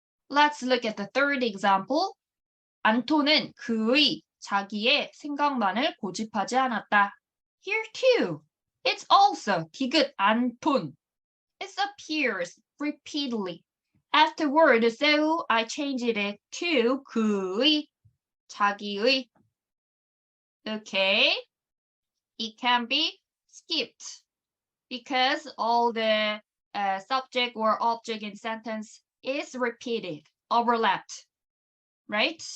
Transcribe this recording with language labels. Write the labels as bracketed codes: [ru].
[en] Let's look at the third example. [ko] 안톤은 자기의 생각만을 고집하지 않았다. [en] Here too, it's also 디귿 안톤. It appears repeatedly afterward, so I changed it to 자기의. Okay, it can be skipped because all the subject or object in sentence is repeated, overlapped. Right?